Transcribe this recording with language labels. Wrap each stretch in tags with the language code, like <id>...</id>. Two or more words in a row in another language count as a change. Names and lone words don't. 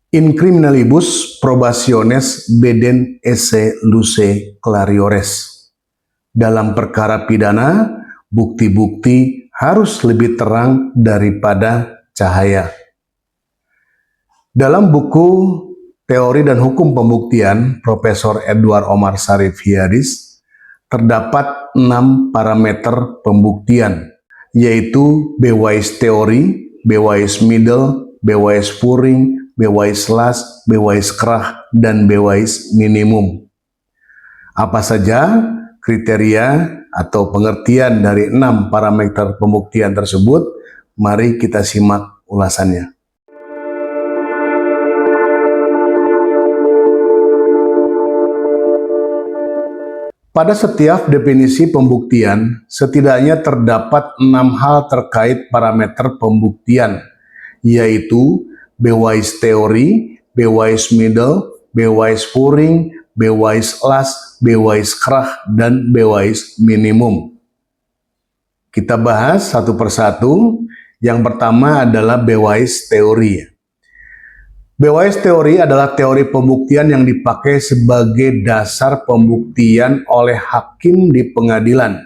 <la>In criminalibus probationes beden esse luce clariores.</la> <id>Dalam perkara pidana, bukti-bukti harus lebih terang daripada cahaya. Dalam buku Teori dan Hukum Pembuktian Profesor Edward Omar Sharif Hiadis, terdapat 6 parameter pembuktian, yaitu</id> <nl>Bewijs teori, Bewijs middel, Bewijs voering, Bewijs last, Bewijs kracht,</nl> <id>dan</id> <nl>Bewijs minimum.</nl> <id>Apa saja kriteria atau pengertian dari 6 parameter pembuktian tersebut? Mari kita simak ulasannya. Pada setiap definisi pembuktian, setidaknya terdapat 6 hal terkait parameter pembuktian, yaitu</id> <nl>Bewijs teori, Bewijs middel, Bewijs voering, Bewijs last, Bewijs kracht,</nl> <id>dan</id> <nl>Bewijs minimum.</nl> <id>Kita bahas satu persatu. Yang pertama adalah</id> <nl>Bewijs teori. Bewijs teori</nl> <id>adalah teori pembuktian yang dipakai sebagai dasar pembuktian oleh hakim di pengadilan.</id>